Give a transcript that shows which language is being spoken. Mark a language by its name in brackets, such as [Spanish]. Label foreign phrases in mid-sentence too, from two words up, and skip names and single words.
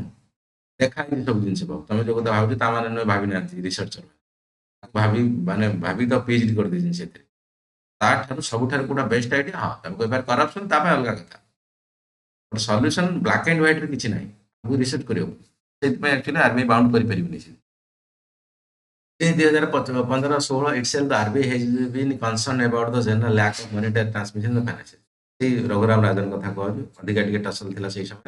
[Odia] ଦେଖା ହେଇଛି ସବୁ ଜିନିଷ ପାଉ, ତମେ ଯୋଉ କଥା ଭାବୁଛ ତା ମାନେ ନୁହେଁ ଭାବି ନାହାନ୍ତି ରିସର୍ଚ୍ଚର, ଭାବି ମାନେ ଭାବି ତ ପିଏଚଡି କରିଦେଇଛନ୍ତି ସେଥିରେ। ତାଠାରୁ ସବୁଠାରୁ କୋଉଟା [English] best idea, [Odia] ହଁ ତମେ କହିପାରେ କରପସନ, ତା ପାଇଁ ଅଲଗା କଥା। ସଲ୍ୟୁସନ [English] black and white [Odia] ରେ କିଛି ନାହିଁ, ଆଗକୁ ରିସର୍ଚ୍ଚ କରିବାକୁ ପଡିବ। ସେଥିପାଇଁ ଆକ୍ଚୁଆଲି ଆର୍ବିଆଇ ବାଉଣ୍ଡ କରିପାରିବନି ସେ। [English] In 2015-16 itself, the RBI has been concerned about the general lack of monetary transmission in the financial. [Odia] ସେଇ ରଘୁରାମ ରାଜନ କଥା କହୁଛୁ, ଅଧିକା ଟିକେ ଟସଲ ଥିଲା ସେଇ ସମୟରେ।